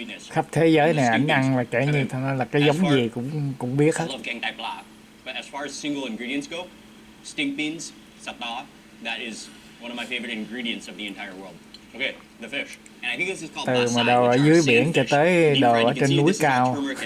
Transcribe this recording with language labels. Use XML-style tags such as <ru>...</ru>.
<vi>Khắp thế giới này ảnh ăn là kể như nó là cái giống gì cũng biết hết.</vi> <en>But as far as single ingredients go, stink beans, sata, that is one of my favorite ingredients of the entire world. Okay, the fish. And I think this is called</en> <vi>từ mà đồ ở dưới biển cho tới đồ ở trên núi cao.</vi>